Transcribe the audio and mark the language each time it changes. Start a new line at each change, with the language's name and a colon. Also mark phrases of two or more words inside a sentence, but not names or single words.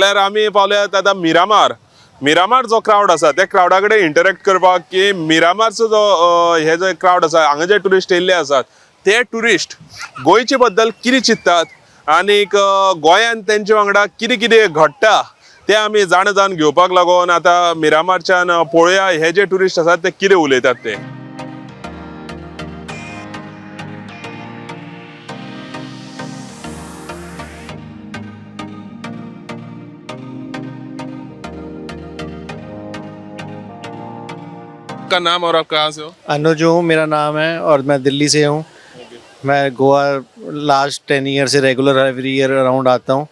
Konkani: जाल्यार आमी पावल्यात आतां मिरामार मिरामार जो क्राउड आसा त्या क्राउडा कडेन इंटरेक्ट करपाक की मिरामारचो जो हे जो क्राउड आसा हांगा जे टुरिस्ट येयल्ले आसात ते टुरिस्ट गोंयचे बद्दल कितें चिंततात आनीक गोंयांत तेंचे वांगडा कितें कितें घडटा ते आमी जाण घेवपाक लागून आतां मिरामारच्यान पळोवया हे जे टुरिस्ट आसात ते कितें उलयतात ते.
Hindi: आपका नाम और आप कहाँ से हो? अनुज हूँ मेरा नाम है और मैं दिल्ली से हूँ. मैं गोवा
English: last 10 year
Hindi: से
English: regular every year around
Hindi: आता हूँ.